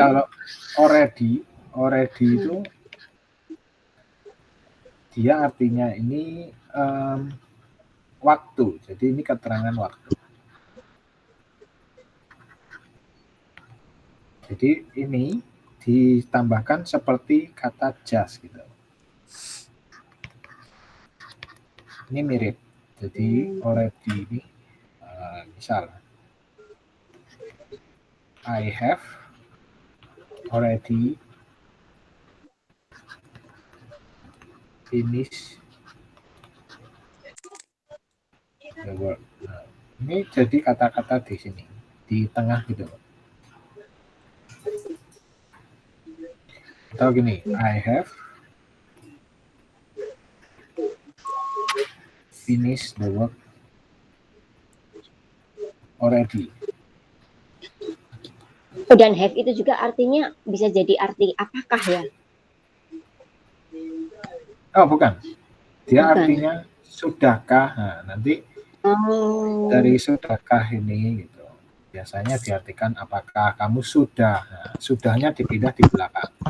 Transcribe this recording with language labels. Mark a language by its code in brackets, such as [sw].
[id] kalau already itu dia artinya ini waktu. Jadi ini keterangan waktu. Jadi ini ditambahkan seperti kata just gitu. Ini mirip. Jadi already ini misal [en] I have already finished the work. [id] Nah, ini jadi kata-kata di sini di tengah gitu. Atau gini, [en] I have finished the work already. [id] Oh, dan have itu juga artinya bisa jadi arti apakah ya? Oh, bukan. Dia Bukan. artinya sudahkah. Nah, nanti dari sudahkah ini gitu. Biasanya diartikan apakah kamu sudah. Nah, sudahnya dipindah di belakang.